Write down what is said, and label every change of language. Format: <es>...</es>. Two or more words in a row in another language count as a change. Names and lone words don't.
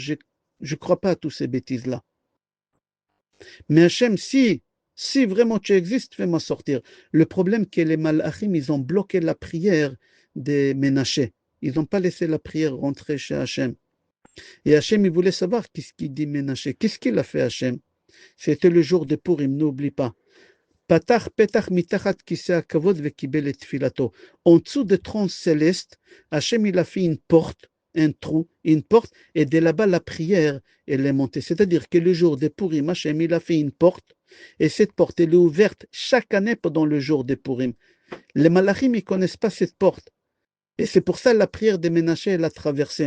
<fr>Je ne crois pas à toutes ces bêtises-là. Mais Hachem, si vraiment tu existes, fais-moi sortir. Le problème, c'est que les Malachim, ils ont bloqué la prière des Ménaché. Ils n'ont pas laissé la prière rentrer chez Hachem. Et Hachem, il voulait savoir qu'est-ce qu'il dit Ménaché. Qu'est-ce qu'il a fait Hachem? C'était le jour de Purim, n'oublie pas.</fr> <he>פתח פתח מתחת כסא הכבוד וקיבל את תפילתו.</he> <fr>En dessous de trône céleste, Hachem, il a fait une porte, un trou, une porte, et de là-bas, la prière, elle est montée. C'est-à-dire que le jour de Purim, Hachem, il a fait une porte, et cette porte, elle est ouverte chaque année pendant le jour de Purim. Les Malachim, ils ne connaissent pas cette porte. Et c'est pour ça la prière de Ménaché, elle a traversé.</fr>